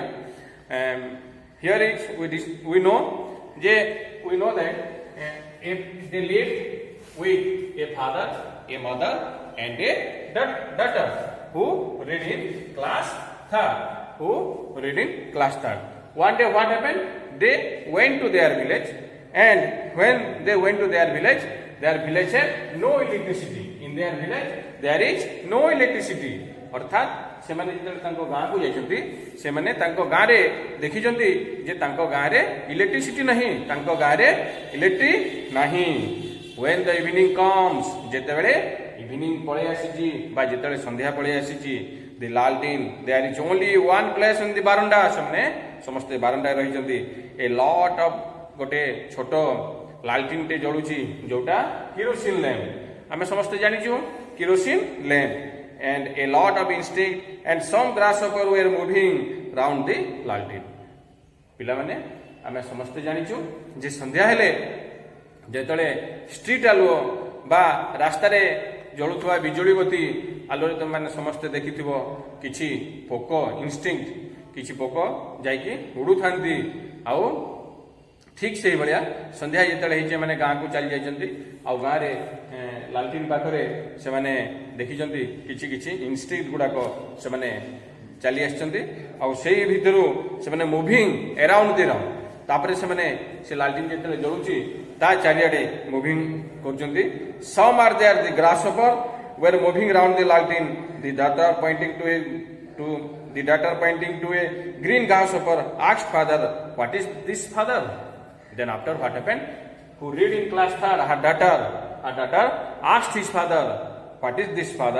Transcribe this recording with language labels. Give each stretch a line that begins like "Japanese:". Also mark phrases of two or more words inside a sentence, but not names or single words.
English: Here is we know that if they live with a father, a mother, and a daughter who read in class third. One day what happened? They went to their village, and when they went to their village had no electricity. In their village there is no electricity.
Odia: अर्थात ସେମାନେ ଯେତେବେଳେ ତାଙ୍କ ଗାଁକୁ ଯାଇଛନ୍ତି ସେମାନେ ତାଙ୍କ ଗାଁରେ ଦେଖିଛନ୍ତି ଯେ ତାଙ୍କ ଗାଁରେ ଇଲେକ୍ଟ୍ରିସିଟି ନାହିଁ, ତାଙ୍କ ଗାଁରେ ଇଲେକ୍ଟ୍ରିକ୍ ନାହିଁ।
English: when the evening comes,
Odia: ଯେତେବେଳେ ଇଭିନିଂ ପଳେଇ ଆସିଛି ବା ଯେତେବେଳେ ସନ୍ଧ୍ୟା ପଳେଇ ଆସିଛି,
English: the ଲାଲଟିନ୍, there is only one place in the ବାରଣ୍ଡା,
Odia: ସେମାନେ ସମସ୍ତେ ବାରଣ୍ଡାରେ ରହିଛନ୍ତି।
English: a lot of
Odia: ଗୋଟେ ଛୋଟ ଲାଲଟିନ୍ଟେ ଜଳୁଛି ଯୋଉଟା କିରୋସିନ ଲ୍ୟାମ୍ପ, ଆମେ ସମସ୍ତେ ଜାଣିଛୁ କିରୋସିନ ଲ୍ୟାମ୍ପ।
English: and a lot of instinct and some grasshopper were moving round the लालटिन।
Odia: ପିଲାମାନେ ଆମେ ସମସ୍ତେ ଜାଣିଛୁ ଯେ ସନ୍ଧ୍ୟା ହେଲେ ଯେତେବେଳେ ଷ୍ଟ୍ରିଟ୍ ଆଲୁଅ ବା ରାସ୍ତାରେ ଜଳୁଥିବା ବିଜୁଳି ବତି ଆଲୁଅରେ ତୁମେମାନେ ସମସ୍ତେ ଦେଖିଥିବ କିଛି ପୋକ ଇନଷ୍ଟିଙ୍କ୍ଟ, କିଛି ପୋକ ଯାଇକି ଉଡୁଥାନ୍ତି। ଆଉ ଠିକ୍ ସେଇଭଳିଆ ସନ୍ଧ୍ୟା ଯେତେବେଳେ ହେଇଛି ମାନେ ଗାଁକୁ ଚାଲି ଯାଇଛନ୍ତି, ଆଉ ଗାଁରେ ଲାଲଟିନ୍ ପାଖରେ ସେମାନେ ଦେଖିଛନ୍ତି କିଛି କିଛି ଇନଷ୍ଟିଙ୍କ୍ଟ ଗୁଡାକ ସେମାନେ ଚାଲି ଆସିଛନ୍ତି, ଆଉ ସେଇ ଭିତରୁ ସେମାନେ
English: moving around the round.
Odia: ତାପରେ ସେମାନେ ସେ ଲାଲଟିନ୍ ଯେତେବେଳେ ଜଳୁଛି ତା ଚାରିଆଡେ ମୁଭିଂ କରୁଛନ୍ତି।
English: some are there, the grasshopper were moving around the latin, the daughter pointing to a green grasshopper asked father, what is this, father? Then after what happened? Who read in class third, her daughter asked his father, what is this, father?